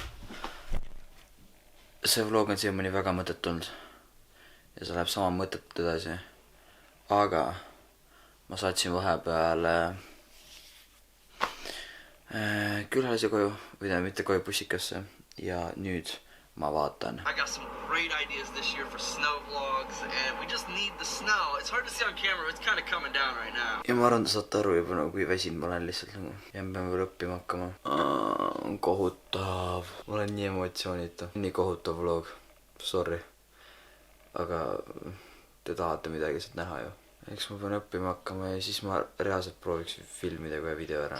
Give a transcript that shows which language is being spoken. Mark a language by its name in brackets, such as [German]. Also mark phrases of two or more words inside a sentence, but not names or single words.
[Estonian] See vlog on siiamaani väga mõttetult. Ja see läheb sama mõttetult edasi. Aga ma saatsin vahepeal külalise koju. Või mitte koju, bussikasse. Ja nüüd ma vaatan. [English] I got some great ideas this year for snow vlogs and we just need the snow. It's hard to see on camera, it's kind of coming down right now. [Estonian] Ja ma arvan, te saate aru juba nagu kui väsinud ma olen lihtsalt nagu. Ja ma pean veel õppima hakkama. On kohutav. Ma olen nii emotsioonita. Nii kohutav vlog. Sorry. Aga te tahate midagi sealt näha ju. Eks ma pean õppima hakkama ja siis ma reaalselt prooviks filmida kohe video ära.